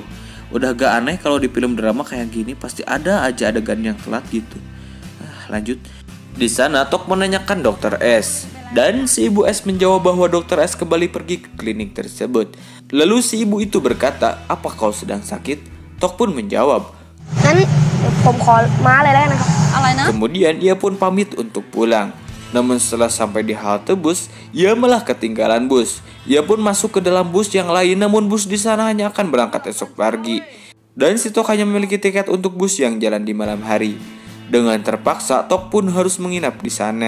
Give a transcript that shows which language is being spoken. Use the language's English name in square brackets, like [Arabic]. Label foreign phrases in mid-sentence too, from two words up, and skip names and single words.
[Indonesian] Udah gak aneh kalau di film drama kayak gini pasti ada aja adegan yang telat gitu. Lanjut. Di sana Tok menanyakan dokter S. Dan si ibu S menjawab bahwa dokter S kembali pergi ke klinik tersebut. Lalu si ibu itu berkata, "Apa kau sedang sakit?" Tok pun menjawab, [Thai] งั้นผมขอม้าเลยแล้วกันนะครับ อะไรนะ [Indonesian] kemudian ia pun pamit untuk pulang. Namun setelah sampai di halte bus, ia malah ketinggalan bus. Ia pun masuk ke dalam bus yang lain, namun bus di sana hanya akan berangkat esok pagi. Dan si Tok hanya memiliki tiket untuk bus yang jalan di malam hari. Dengan terpaksa, Tok pun harus menginap di sana.